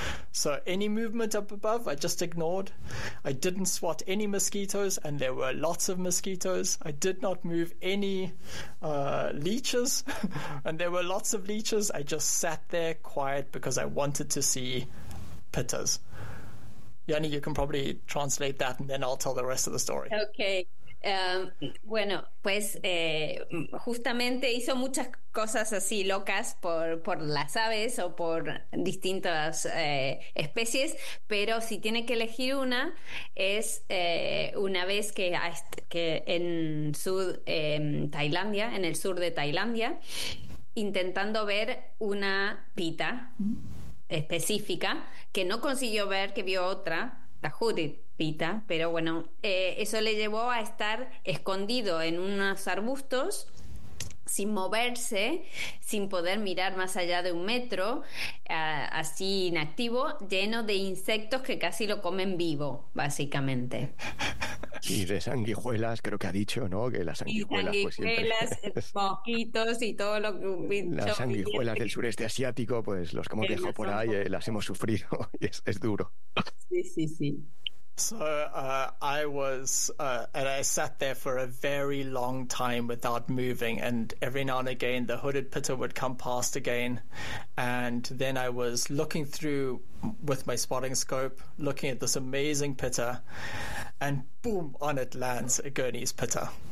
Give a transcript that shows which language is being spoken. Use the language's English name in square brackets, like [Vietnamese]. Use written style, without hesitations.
[English] So any movement up above, I just ignored. I didn't swat any mosquitoes, and there were lots of mosquitoes. I did not move any leeches, and there were lots of leeches. I just sat there quiet because I wanted to see pittas. Yanni, you can probably translate that and then I'll tell the rest of the story. Okay. [Spanish] Bueno, pues justamente hizo muchas cosas así locas por las aves o por distintas especies, pero si tiene que elegir una, es una vez que en sur, Tailandia, en el sur de Tailandia, intentando ver una pita específica, que no consiguió ver, que vio otra, la hooded pita, pero bueno, eso le llevó a estar escondido en unos arbustos, sin moverse, sin poder mirar más allá de un metro, así inactivo, lleno de insectos que casi lo comen vivo, básicamente. Y de sanguijuelas, creo que ha dicho, ¿no? Que las sanguijuelas pues siempre... mosquitos y todo lo que... Las sanguijuelas del sureste asiático, pues los que hemos dejado por ahí, las hemos sufrido. Es duro. Sí, sí, sí. [English] So I was and I sat there for a very long time without moving, and every now and again the hooded pitta would come past again, and then I was looking through with my spotting scope, looking at this amazing pitta, and boom, on it lands a Gurney's pitta.